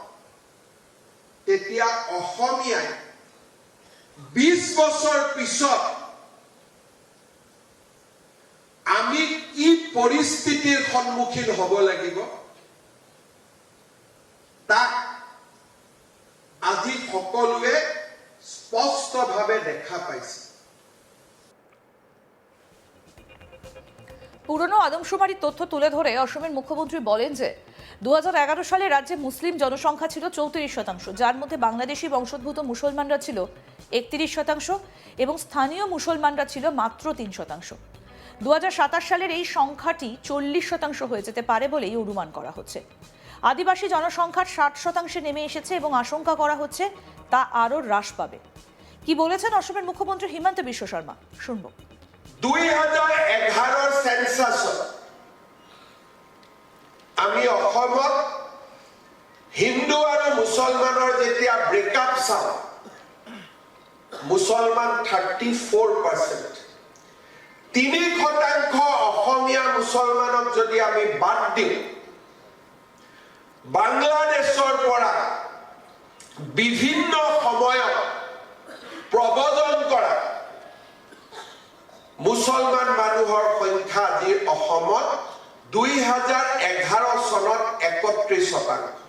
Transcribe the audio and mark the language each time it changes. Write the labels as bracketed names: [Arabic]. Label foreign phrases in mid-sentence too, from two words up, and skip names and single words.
[Assamese] তেতিয়া অসমীয়াই 20 বছৰ পিছত আমি কি পৰিস্থিতিৰ সন্মুখীন হ'ব লাগিব তাক আজি সকলোৱে স্পষ্টভাৱে দেখা পাইছে। [Bangla] পুরনো আদমশুমারির তথ্য তুলে ধরে অসমের মুখ্যমন্ত্রী বলেন যে 2011 সালে রাজ্যে মুসলিম জনসংখ্যা ছিল 34%, যার মধ্যে বাংলাদেশি বংশোদ্ভূত মুসলমানরা ছিল 31% এবং স্থানীয় মুসলমানরা ছিল মাত্র 3%। 2027 সালের এই সংখ্যাটি 40% হয়ে যেতে পারে বলেই অনুমান করা হচ্ছে। আদিবাসী জনসংখ্যার 60% নেমে এসেছে এবং আশঙ্কা করা হচ্ছে তা আরও হ্রাস পাবে। কি বলেছেন অসমের মুখ্যমন্ত্রী হিমন্ত বিশ্ব শর্মা, শুনব। [Assamese] 2011 সেন্সাছত আমি অসমত হিন্দু আৰু মুছলমানৰ যেতিয়া ব্ৰেকআপ চাওঁ, মুছলমান 34%, 3% অসমীয়া মুছলমানক যদি আমি বাদ দিওঁ, বাংলাদেশৰ পৰা বিভিন্ন সময়ত প্ৰব্ৰজন কৰা মুছলমান মানুহৰ সংখ্যা আজি অসমত 2011 চনত 31%।